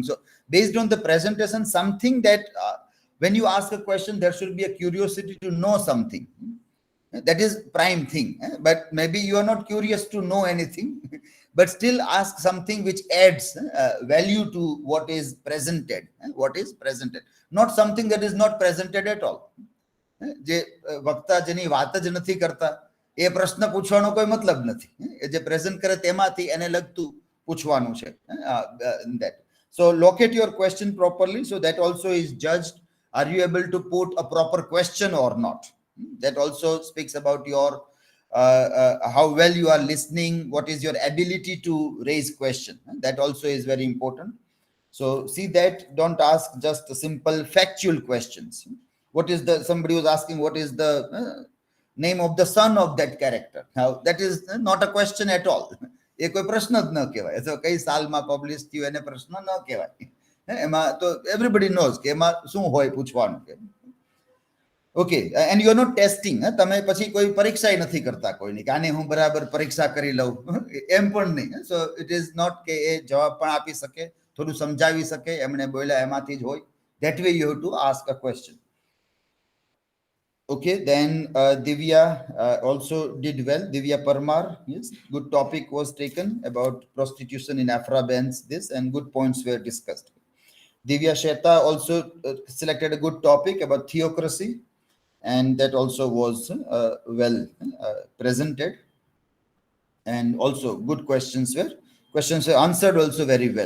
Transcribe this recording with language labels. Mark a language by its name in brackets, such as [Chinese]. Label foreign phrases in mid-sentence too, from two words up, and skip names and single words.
[English] So based on the presentation, something that when you ask a question, there should be a curiosity to know something. That is prime thing. But maybe you are not curious to know anything, but still ask something which adds value to what is presented. What is presented, not something that is not presented at all. [Gujarati] જે વક્તા જેની વાત જ નથી કરતા એ પ્રશ્ન પૂછવાનો કોઈ મતલબ નથી. જે પ્રેઝન્ટ કરે તેમાંથી એને લગતું પૂછવાનું છે. [English] That. So locate your question properly. So that also is judged. Are you able to put a proper question or not? That also speaks about your how well you are listening. What is your ability to raise question? That also is very important. So see that, don't ask just simple factual questions. What is the, somebody was asking what is the name of the son of that character. Now that is not a question at all. [Gujarati] એ કોઈ પ્રશ્ન જ ન કહેવાય. તો કઈ સાલમાં પબ્લિશ થયું એને પ્રશ્ન ન કહેવાય. એમાં તો [English] everybody knows [Gujarati] કે એમાં શું હોય પૂછવાનું. [English] Okay, and you are not testing. [Gujarati] તમે પછી કોઈ પરીક્ષા નથી કરતા કોઈની કે આને હું બરાબર પરીક્ષા કરી લઉં, એમ પણ નહીં. [English] So it is not [Gujarati] કે એ જવાબ પણ આપી શકે, થોડું સમજાવી શકે, એમણે બોલ્યા એમાંથી જ હોય. [English] That way you have to ask a question. Okay, then Divya also did well. Divya Parmar, yes, good topic was taken about prostitution in Aphra, Behn's this, and good points were discussed. Divya Sheta also selected a good topic about theocracy, and that also was well presented, and also good questions were answered also very well.